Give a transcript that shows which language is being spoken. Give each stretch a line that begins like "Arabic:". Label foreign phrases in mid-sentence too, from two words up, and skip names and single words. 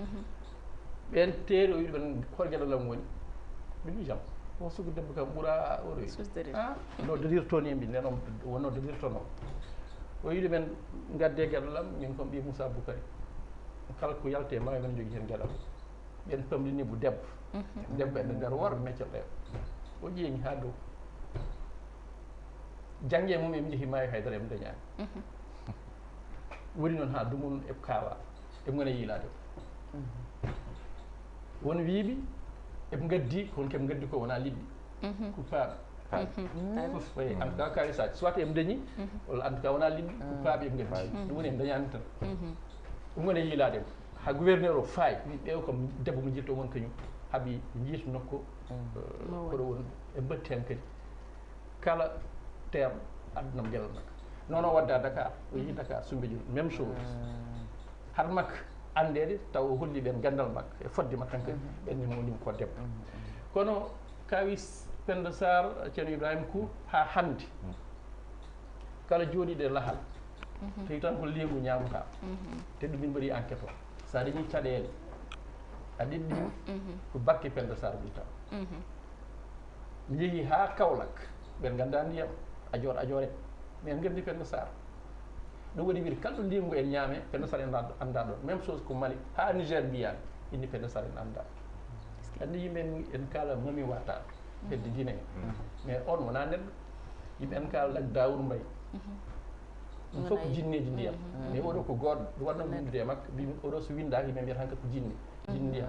Fula: ɓen teeri o wiɗi ɓen hol gueɗalam woni ɓe mbi jam o sugu debbo kam ɓuura oɗo no dodirtoni mbi nden wonno dodirtono o wiɗi men gadde gueɗalam min kom ɓi Moussa Boukary kala ko yalte maayo men jogui hen gueɗal ɓen pamɗinibo debbo debbo ene nder worɓe meccoɗe o ƴeeñi ha dow jangge mum eɓe jeehi maayo haydara eɓe dañani woni noon ha dumum eɓe kawa eɓe gona yiilade won wiiɓi eɓe gaddi kono keɓe gaddi ko wona liɗɗi ko paaɓe fof
French: en tout cas
Fula: kawisaji soit eɓe dañi walla
French: en tout cas
Fula: wona liɗɗi ko paaɓe eɓe gaddi ɗum woni eɓe dañani tan ɗum gona yiilade ha gouverneur o faayi wi ɓeew kam debbo mo jilto won kañum haaɓi jiita nokku koɗo woni e mbatti hen kadi kala terme addunam gueɗal makko noon o wadda Dakar o yeehi Dakar Soumbédioune
French: même chose
Fula: haɗa makko andede taw o holli ɓen gandal makko e fodde makko tan kadi ɓenne mo wonimo ko debbo kono kawis Penda Sarr ceerno Ibrahima Kou ha hannde kala jooɗiɗo e lahal tawi tan ko leygu ñamata te ɗum min mbaɗi enquête o sa dañi caɗele a ɗiɗɗima ko bakke Penda Sarr ɓuri taw mi yeehi ha Kaolack ɓen ganda ndiyam ajoore mais gandi Penda Sarr ɗum waɗi wiide kala ɗo leygu en ñaame Penda Sarr en anda ɗon
French: même chose
Fula: ko Mali ha Niger mbiyami inni Penda Sarr en anda andi yimɓe en kala mami wata hedde Guinée mais on wona neɗɗo yimɓe en kala lag Daoud Mbaye ɗum fof ko jinneji ndiyam mais oɗo ko goɗɗo ɗum waɗno windude e makko mbimi oɗo so windaki yimɓe mbiyata hankkadi ko jinni ndiyam